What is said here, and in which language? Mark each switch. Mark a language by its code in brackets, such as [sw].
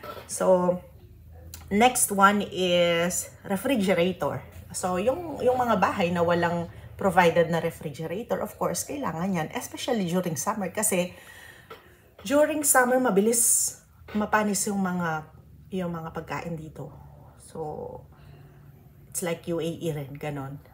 [en] So, next one is refrigerator. [tl] So, yung mga bahay na walang provided na refrigerator, of course, kailangan yan. [en] Especially during summer. [tl] Kasi, [en] during summer, [tl] mabilis mapanis yung mga pagkain dito. [en] So, it's like UAE [tl] rin, ganon.